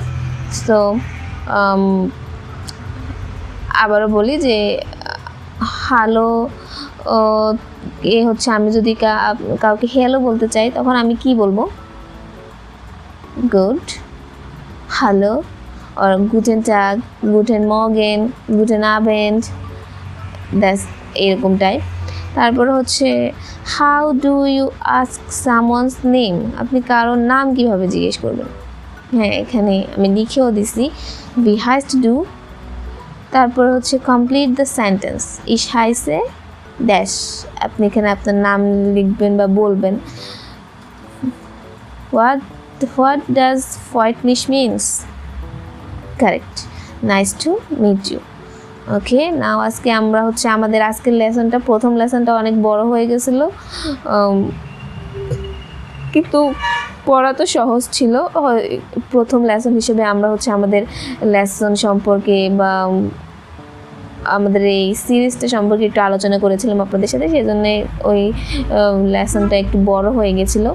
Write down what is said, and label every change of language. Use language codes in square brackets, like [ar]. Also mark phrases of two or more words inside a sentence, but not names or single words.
[bn] সো আবারও বলি যে হ্যালো হচ্ছে আমি যদি কাউকে হ্যালো বলতে চাই, তখন আমি কি বলবো? [en] good, hello, [de] or guten Tag, guten Morgen, guten Abend, [bn] দ্যাটস এরকম টাইপ। তারপরে হচ্ছে [en] how do you ask someone's name, [bn] আপনি কারোর নাম কিভাবে জিজ্ঞেস করবেন? হ্যাঁ, এখানে আমি লিখেও দিছি [de] Wie heißt du. [bn] তারপরে হচ্ছে [en] complete the sentence, [de] ich heiße [bn] ড্যাশ, আপনি এখানে আপনার নাম লিখবেন বা বলবেন। [en] What does [de] Freut mich [en] means? Correct. Nice to meet you. [bn] ওকে, নাও আজকে আমরা হচ্ছে আমাদের আজকের লেসনটা, প্রথম লেসনটা অনেক বড় হয়ে গেছিলো, কিন্তু পড়া তো সহজ ছিল। প্রথম লেসন হিসেবে আমরা হচ্ছে আমাদের লেসন সম্পর্কে বা আমাদের এই সিরিজটা সম্পর্কে একটু আলোচনা করেছিলাম আপনাদের সাথে, সেই জন্যে ওই লেসনটা একটু বড় হয়ে গেছিলো।